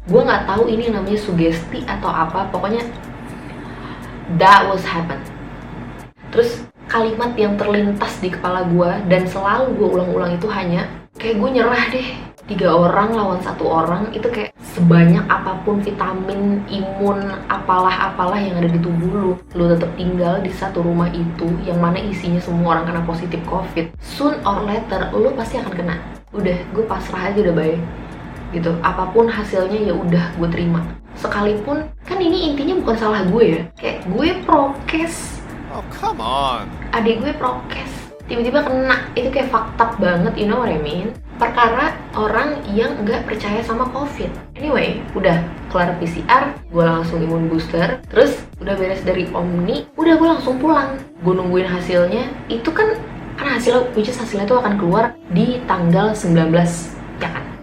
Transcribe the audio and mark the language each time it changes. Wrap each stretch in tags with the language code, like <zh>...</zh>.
<id>Gue gak tahu ini namanya sugesti atau apa. Pokoknya</id> <en>that was happen.</en> <id>Terus kalimat yang terlintas di kepala gue dan selalu gue ulang-ulang itu hanya kayak gue nyerah deh. 3 orang lawan 1 orang itu kayak sebanyak apapun vitamin, imun, apalah yang ada di tubuh lu tetap tinggal di satu rumah itu yang mana isinya semua orang kena positif COVID.</id> <en>Soon or later</en> <id>lu pasti akan kena. Udah, gue pasrah aja udah baik gitu. Apapun hasilnya ya udah gue terima. Sekalipun kan ini intinya bukan salah gue ya. Kayak gue prokes.</id> <en>Oh, come on.</en> <id>Adik gue prokes, tiba-tiba kena. Itu kayak</id> <en>fucked up</en> <id>banget,</id> <en>you know what I mean?</en> <id>Perkara orang yang nggak percaya sama COVID. Anyway, udah kelar PCR, gue langsung imun booster. Terus udah beres dari Omni, udah gue langsung pulang. Gue nungguin hasilnya. Itu kan hasilnya itu akan keluar di tanggal 19, ya kan?</id>